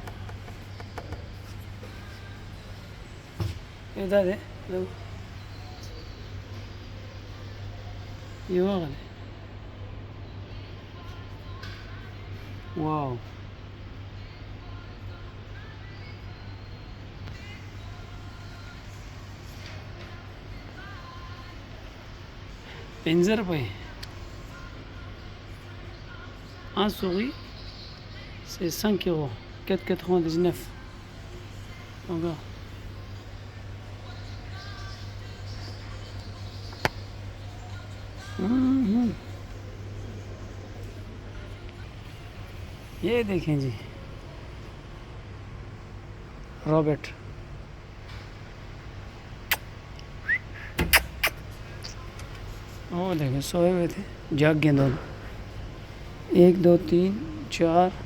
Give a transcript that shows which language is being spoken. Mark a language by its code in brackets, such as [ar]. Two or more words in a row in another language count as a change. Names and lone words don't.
[ps] دا دی یو هغه دی واو پنځه روپۍ [fr] un souris c'est 5 €, 4,99 €. Regarde. [ur] یہ دیکھیں جی رابٹ وہ دیکھیں سوئے ہوئے تھے جاگ گئے دونوں 1 2 3 4